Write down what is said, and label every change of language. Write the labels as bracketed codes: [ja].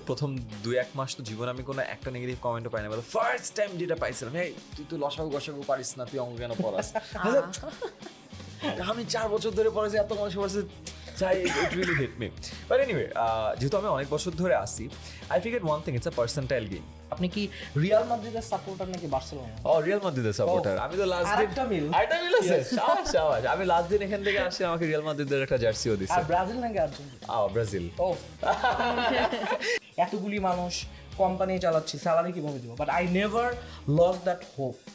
[bn] প্রথম 2-1 মাস তো জীবনে আমি কোনো একটা নেগেটিভ কমেন্টও পাই না, ফার্স্ট টাইম যেটা পাইছিলাম, এই তুই তো লসাগু গসাগু পারিস না, তুই অঙ্ক কেন পড়াস। আমি 4 বছর ধরে পড়াইছি, এত মানুষ পড়াইছে, [en] it really hit me. But anyway, [bn] যেহেতু আমি অনেক বছর ধরে আসি, [en] I figured one thing, it's a percentile game. [bn] আপনি কি রিয়াল মাদ্রিদের সাপোর্টার নাকি বার্সেলোনা? রিয়াল মাদ্রিদের সাপোর্টার। আমি তো লাস্ট দিন আরেকটা মিল আছে, শাবাশ। আমি লাস্ট দিন এখান থেকে আসি, আমাকে রিয়াল মাদ্রিদের একটা জার্সিও দিছে। আর ব্রাজিল নাকি আর্জেন্টিনা? ব্রাজিল। এতগুলি মানুষ কোম্পানি চালাচ্ছি, স্যালারি কিভাবে দিব? [en] But I never lost that hope.